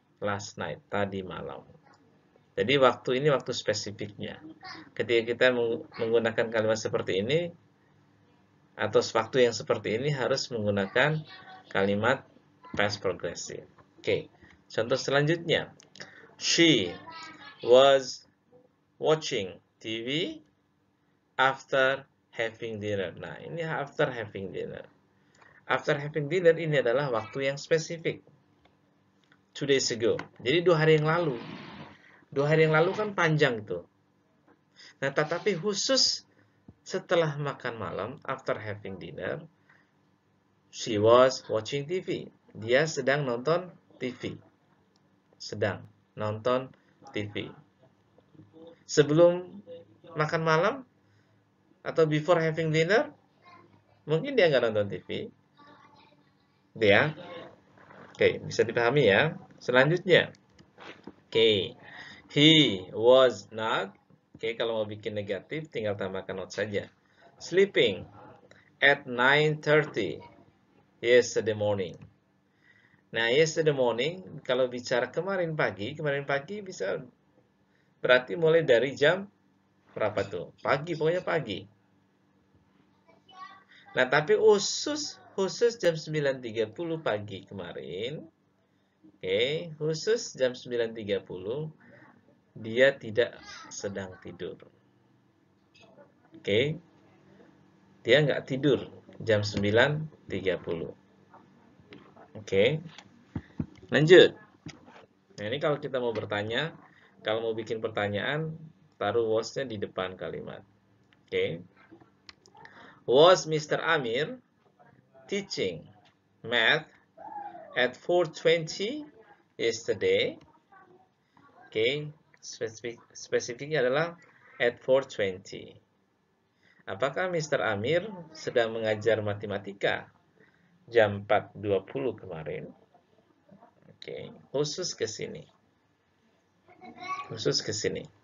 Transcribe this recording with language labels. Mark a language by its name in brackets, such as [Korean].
[English] Last night, [Indonesian] tadi malam. Jadi waktu ini waktu spesifiknya. Ketika kita menggunakan kalimat seperti ini, atau waktu yang seperti ini harus menggunakan kalimat past progressive. Oke, contoh selanjutnya. [English] She was watching TV after having dinner. [Indonesian] Nah, ini [English] after having dinner. After having dinner [Indonesian] ini adalah waktu yang spesifik. [English] 2 days ago. [Indonesian] Jadi 2 hari yang lalu. 2 hari yang lalu kan panjang itu. Nah, tetapi khusus setelah makan malam, [English] after having dinner, she was watching TV. [Indonesian] Dia sedang nonton TV. Sedang nonton TV. Sebelum makan malam, atau [English] before having dinner, [Indonesian] mungkin dia nggak nonton TV. Dia. Oke, bisa dipahami ya. Selanjutnya. Oke. [English] He was not. [Indonesian] Oke, kalau mau bikin negatif, tinggal tambahkan not saja. [English] Sleeping at 9:30 yesterday morning. [Indonesian] Nah, [English] yesterday morning, [Indonesian] kalau bicara kemarin pagi bisa berarti mulai dari jam berapa tuh? Pagi, pokoknya pagi. Nah, tapi khusus jam 9.30 pagi kemarin, oke, khusus jam 9.30, dia tidak sedang tidur. Oke, dia nggak tidur jam 9.30. Oke, lanjut. Nah, ini kalau kita mau bertanya, kalau mau bikin pertanyaan, taruh was-nya di depan kalimat. Oke. [English] Was Mr. Amir teaching math at 4:20 yesterday? [Indonesian] Oke, spesifiknya adalah [English] at 4:20. [Indonesian] Apakah Mr. Amir sedang mengajar matematika jam 4.20 kemarin? Oke, khusus ke sini. Khusus ke sini.